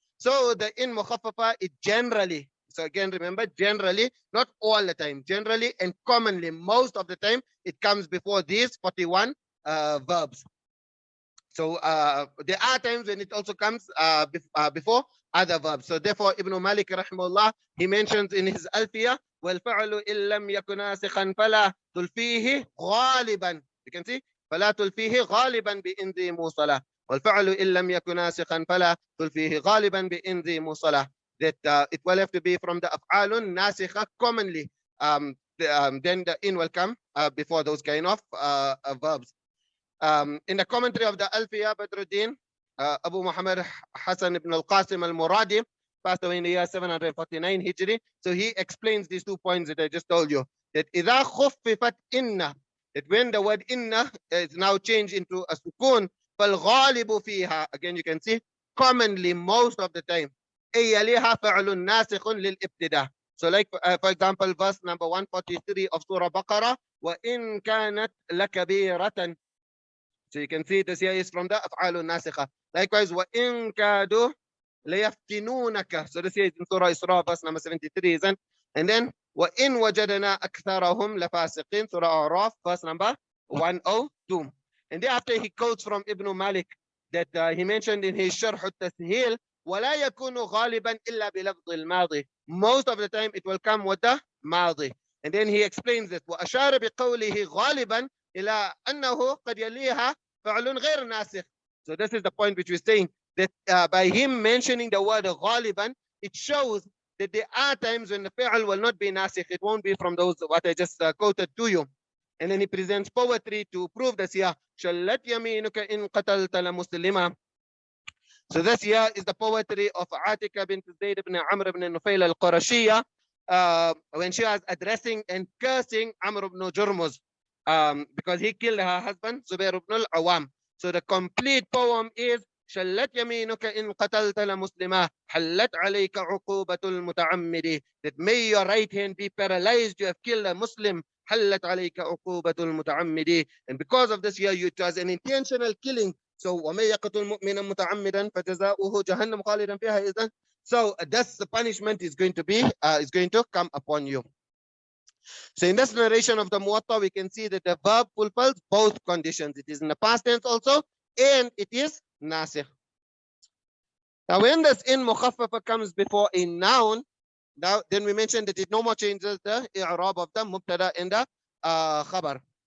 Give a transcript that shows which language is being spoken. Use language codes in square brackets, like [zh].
[en] So the in mukhaffafa, it generally, so again remember, generally, not all the time, generally and commonly, most of the time, it comes before these 41 verbs. So there are times when it also comes before other verbs. [ar] So therefore, Ibn Mālik rahimahullah, he mentions in his Alfiya, وَالْفَعْلُ إِن لَمْ يَكُنْ نَاسِخًا فَلَا تُلْفِيهِ غَالِبًا. [en] You can see, [ar] فَلَا تُلْفِيهِ غَالِبًا بِإِنْ ذِي مُوصَلَةٍ. والفعل إن لم يكن ناسخا فلا تلفيه غالبا بإن ذي مصلة. [en] That it will have to be from the أفعال ناسخة commonly. Then the in will come before those kind of verbs. In the commentary of the Alfiya Badruddin, Abu Muhammad Hassan ibn al-Qasim al-Muradi passed away in the year 749 Hijri. So he explains these 2 points that I just told you. That [ar] إذا خففت إن, [en] that when the word inna is now changed into a sukun, [ar] فالغالب فيها, [en] again you can see, commonly, most of the time, [ar] أي يليها فعل ناسخ للابتداء. [en] So like for example, verse number 143 of Surah Baqarah, [ar] وإن كانت لكبيرة. [en] So you can see this here is from the أفعال الناسخة. [ar] Likewise, وإن كادوا ليفتنونك. [en] So this here is in Surah Isra, verse number 73, isn't? And then [ar] وإن وجدنا أكثرهم لفاسقين, [en] Surah A'raf, verse number 102. And thereafter he quotes from Ibn Malik that he mentioned in his Sharh al-Tasheel, [ar] ولا يكون غالبا إلا بلفظ الماضي. [en] Most of the time it will come with the ماضي. And then he explains it. [ar] وأشار بقوله غالبا إلى أنه قد يليها فعل غير ناسخ. [en] So this is the point which we're saying, that by him mentioning the word غالبا, it shows that there are times when the fi'l will not be nasikh. It won't be from those what I just quoted to you. And then he presents poetry to prove this here. [ar] شلت يمينك إن قتلت لمسلما. [en] So this here is the poetry of Atika bint Zayd ibn Amr ibn Nufayl al-Qurashiyya when she was addressing and cursing Amr ibn Jurmuz because he killed her husband Zubair ibn al-Awam. So the complete poem is [ar] شلت يمينك إن قتلت لمسلما حلت عليك عقوبة المتعمد. [en] That may your right hand be paralyzed, you have killed a Muslim. [ar] حلت عليك عقوبة المتعمد. [en] And because of this here, it was an intentional killing. [ar] So ومن يقتل مؤمنا متعمدا فجزاؤه جهنم خالدا فيها إذن. [en] So that's the punishment is going to come upon you. So in this narration of the Muwatta, we can see that the verb fulfills both conditions. It is in the past tense also, and it is nasikh. Now when this in mukhaffafa comes before a noun, now then we mentioned that it no more changes the i'rab of the mubtada and the khabar.